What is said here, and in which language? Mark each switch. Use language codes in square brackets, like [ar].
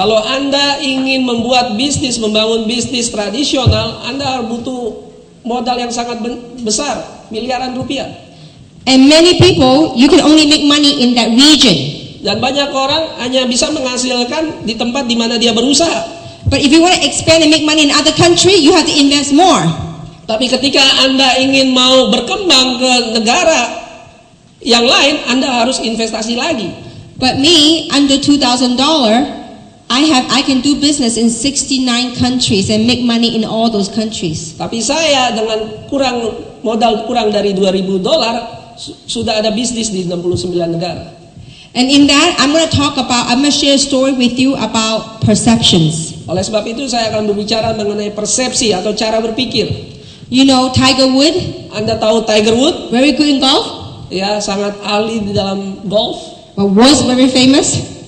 [id] Kalau Anda ingin membuat bisnis, membangun bisnis tradisional, Anda butuh modal yang sangat besar, miliaran rupiah. [en] And many people, you can only make money in that region. [id] Dan banyak orang hanya bisa menghasilkan di tempat di mana dia berusaha. [en] But if you want to expand and make money in other country, you have to invest more. [id] Tapi ketika Anda ingin mau berkembang ke negara yang lain, Anda harus investasi lagi. [en] But me, under $2,000, I can do business in 69 countries and make money in all those countries. [id] Tapi saya dengan modal kurang dari $2,000 sudah ada bisnis di 69 negara. [en] And in that, I'm going to share a story with you about perceptions. [id] Oleh sebab itu saya akan berbicara mengenai persepsi atau cara berpikir. [en] You know Tiger Woods? [id] Anda tahu Tiger Woods? [en] Very good in golf? [id] Ya, sangat ahli di dalam golf. [en] But was very famous?